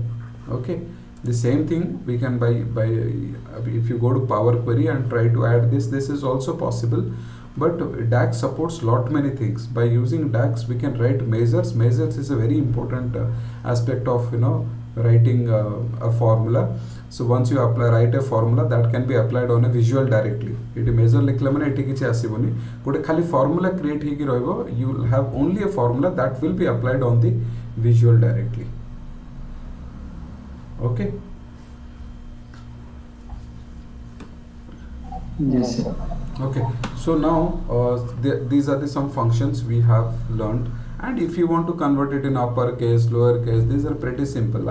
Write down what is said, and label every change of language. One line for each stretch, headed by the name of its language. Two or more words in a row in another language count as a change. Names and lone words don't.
English: Okay, the same thing we can by if you go to Power Query and try to add this is also possible. But DAX supports lot many things. By using DAX, we can write measures. Measures is a very important aspect of writing a formula. So once you write a formula, that can be applied on a visual directly. It measure
Odia: ଲେଖିଲେ ମାନେ ଏଠି କିଛି ଆସିବନି ଗୋଟେ ଖାଲି
English: formula create
Odia: ହୋଇକି ରହିବ.
English: You will have only a formula that will be applied on the visual directly. Okay. Yes, sir. Okay, so now these are some functions we have learned, and if you want to convert it in uppercase, lowercase, these are pretty simple.